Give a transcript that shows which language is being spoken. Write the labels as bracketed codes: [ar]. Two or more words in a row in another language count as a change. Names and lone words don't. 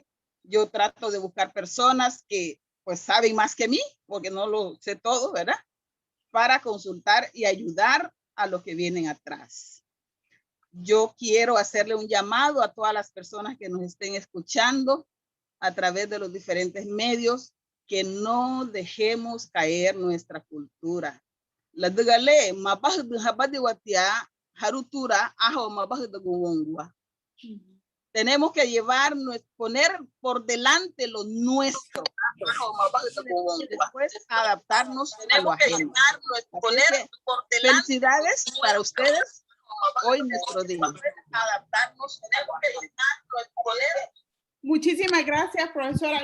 [es] Yo trato de buscar personas que pues saben más que mí, porque no lo sé todo, ¿verdad? Para consultar y ayudar a los que vienen atrás. Yo quiero hacerle un llamado a todas las personas que nos estén escuchando a través de los diferentes medios, que no dejemos caer nuestra cultura. [cab] La degale, mabah de habadi watia, harutura, ajo mabah de guwongwa. [es] Tenemos que poner por delante lo nuestro. Después adaptarnos a lo ajeno. Felicidades para ustedes. Hoy nuestro día. Muchísimas gracias, profesora.